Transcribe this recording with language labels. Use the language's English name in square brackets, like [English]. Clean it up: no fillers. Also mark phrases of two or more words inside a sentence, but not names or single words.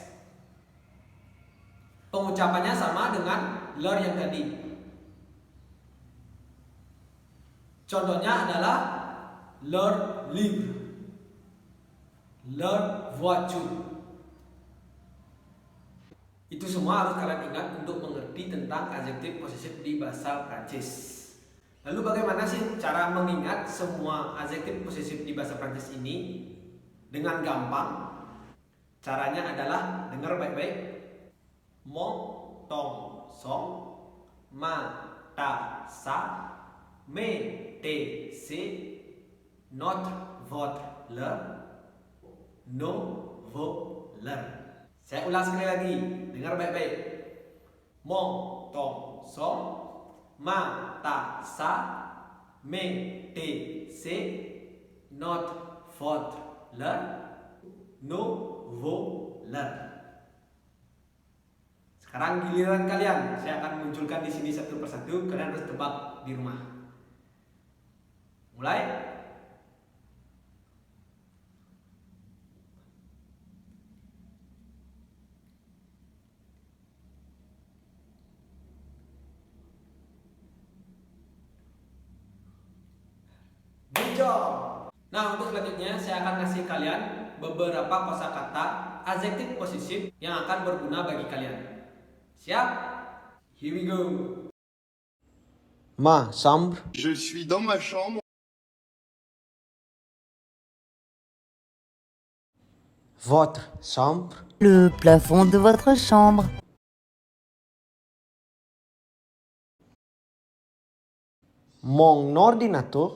[Indonesian] Pengucapannya sama dengan leur yang tadi. Contohnya adalah [French] leur livre, leur voiture. [Indonesian] Itu semua harus kalian ingat untuk mengerti tentang adjektif posesif di bahasa Prancis. Lalu bagaimana sih cara mengingat semua adjektif posesif di bahasa Prancis ini dengan gampang? Caranya adalah, dengar baik-baik. [French] Mon, ton, son, ma, ta, sa, me, te, se, notre, votre, leur, nos, vos, leur. [Indonesian] Saya ulang sekali lagi, dengar baik-baik. [French] Mon, ton, son, ma, ta, sa, me, te, se, notre, votre, leur, nos, vos, leur. [Indonesian] Sekarang giliran kalian. Saya akan munculkan di sini satu persatu. Kalian harus tebak di rumah. [English] Mulai. Good job. [Indonesian] Nah, untuk selanjutnya saya akan kasih kalian beberapa kosakata adjektif posesif yang akan berguna bagi kalian. Siap? [English] Here we go. [French] Ma chambre, Je suis dans ma chambre. votre chambre, Le plafond de votre chambre. mon ordinateur,